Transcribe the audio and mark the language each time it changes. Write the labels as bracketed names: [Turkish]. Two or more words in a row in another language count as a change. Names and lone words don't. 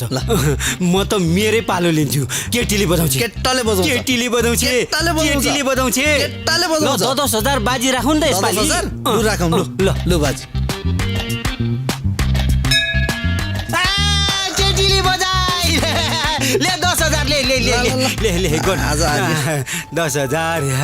[Nepali] ल म त मेरै पालो लिन्छु। केटीले बजाउँछ, केटाले बजाउँछ, केटीले बजाउँछ, केटाले बजाउँछ, केटाले बजाउँछ। 10,000 बाजी राखौँ नि त यसपालि। लु राखौँ। ल ल लु बाजी। केटीले बजाइ ले 10,000 ले ले ले ले ले गन आज 10,000।